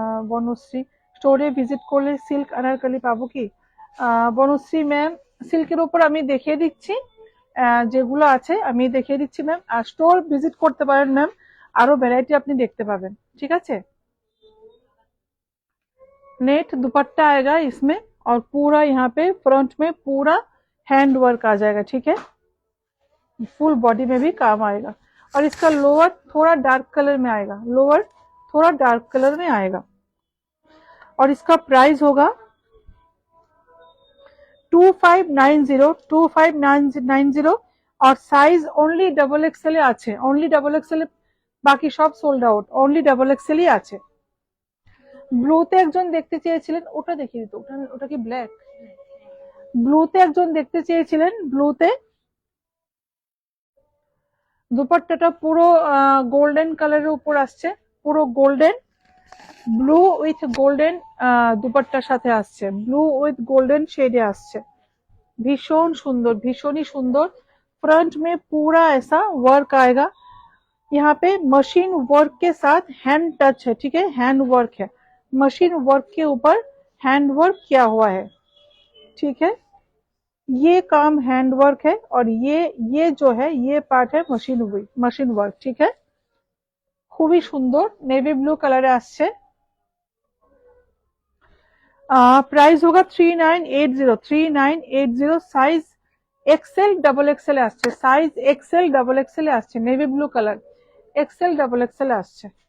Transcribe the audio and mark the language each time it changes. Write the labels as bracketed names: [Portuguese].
[Bangla] বনশ্রী, স্টোরে ভিজিট করলে সিল্ক আনারকলি পাবো কি? বনশ্রী ম্যাম, সিল্কের উপর আমি দেখিয়ে দিচ্ছি, যেগুলো আছে আমি দেখিয়ে দিচ্ছি ম্যাম। আর স্টোর ভিজিট করতে পারেন ম্যাম, আরো ভ্যারাইটি আপনি দেখতে পাবেন। ঠিক আছে। [Hindi] नेट दुपट्टा आएगा इसमें, और पूरा यहाँ पे फ्रंट में पूरा हैंड वर्क आ जाएगा। ठीक है, फुल बॉडी में भी काम आएगा। और इसका लोअर थोड़ा डार्क कलर में आएगा, लोअर थोड़ा डार्क कलर में आएगा। और इसका प्राइस होगा 2590 और साइज ओनली डबल एक्सएल আছে, ओनली डबल एक्सएल, [Bangla] বাকি সব sold out, [Hindi] only double XL আছে। [Bangla] ব্লুতে একজন দেখতে চেয়েছিলেন, ওটা দেখিয়ে দিত। ওটা কি ব্ল্যাক? ব্লুতে একজন দেখতে চেয়েছিলেন, ব্লুতে দুপাট্টাটা পুরো গোল্ডেন কালারের উপর আসছে, পুরো গোল্ডেন, ব্লু উইথ গোল্ডেন দুপাট্টার সাথে আসছে, ব্লু উইথ গোল্ডেন শেডে আসছে। [Hindi] भीषण सुंदर, भीषण ही सुंदर। फ्रंट में पूरा ऐसा वर्क आएगा, यहाँ पे मशीन वर्क के साथ हैंड टच है। ठीक है, हैंड वर्क है, मशीन वर्क के ऊपर हैंड वर्क किया हुआ है। ठीक है, ये काम हैंड वर्क है, और ये जो है ये पार्ट है मशीन वर्क। ठीक है, [Bangla] খুবই সুন্দর, নেভি ব্লু কালারে আসছে। [Hindi] प्राइस होगा 3980 साइज एक्सएल डबल एक्सएल [Bangla] আসছে, সাইজ এক্সেল ডাবল এক্সেল আসছে, navy blue colour, XL double XL আসছে।